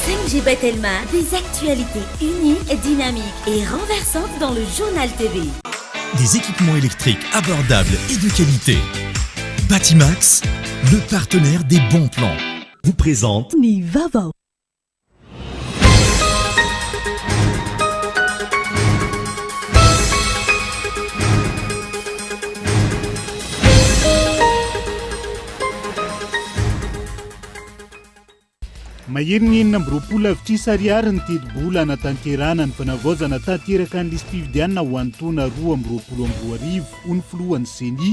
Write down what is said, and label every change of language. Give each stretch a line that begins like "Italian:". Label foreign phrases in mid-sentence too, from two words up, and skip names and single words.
French: GP Telma, des actualités uniques, dynamiques et renversantes dans le journal TV. Des équipements électriques abordables et de qualité. Batimax, le partenaire des bons plans, vous présente
Malagasy: Nivava. Mahery amby roapolo avitrisa ariary ny teti-bola anatanterana ny fanavaozana tanteraka ny lisy-pividianana ho antoana 2024 ho ny filohan'ny seni.